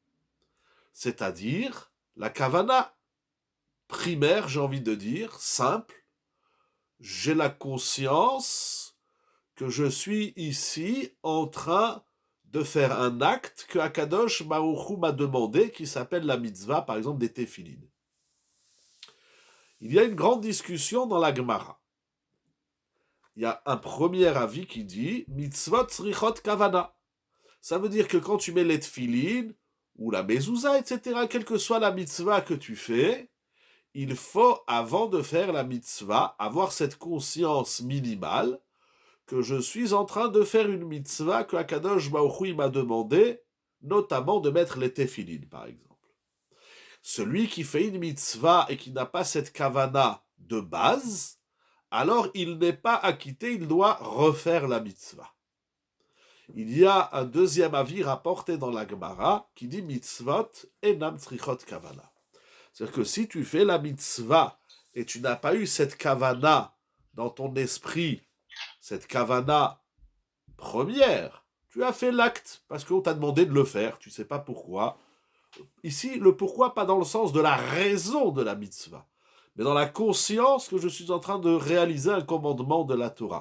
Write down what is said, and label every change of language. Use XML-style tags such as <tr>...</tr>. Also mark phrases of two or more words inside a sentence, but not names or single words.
<fr>C'est-à-dire, la kavana primaire, j'ai envie de dire, simple, j'ai la conscience que je suis ici en train de faire un acte que</fr> <he>הקדוש ברוך הוא</he> <fr>m'a demandé, qui s'appelle la mitzvah, par exemple, des téphilines. Il y a une grande discussion dans la Gemara. Il y a un premier avis qui dit</fr> <he>מצוות צריכות כוונה.</he> <fr>Ça veut dire que quand tu mets les téphilines, ou la mezouza, etc., quelle que soit la mitzvah que tu fais, il faut, avant de faire la mitzvah, avoir cette conscience minimale que je suis en train de faire une mitzvah que</fr> <he>הקדוש ברוך הוא</he> <fr>m'a demandé, notamment de mettre les téphilines, par exemple. Celui qui fait une mitzvah et qui n'a pas cette kavana de base, alors il n'est pas acquitté, il doit refaire la mitzvah. Il y a un deuxième avis rapporté dans la Gemara qui dit</fr> <he>מצוות אינן צריכות כוונה.</he> <fr>C'est-à-dire que si tu fais la mitzvah et tu n'as pas eu cette kavana dans ton esprit, cette kavana première, tu as fait l'acte parce qu'on t'a demandé de le faire, tu ne sais pas pourquoi. Ici, le pourquoi, pas dans le sens de la raison de la mitzvah, mais dans la conscience que je suis en train de réaliser un commandement de la Torah.</fr>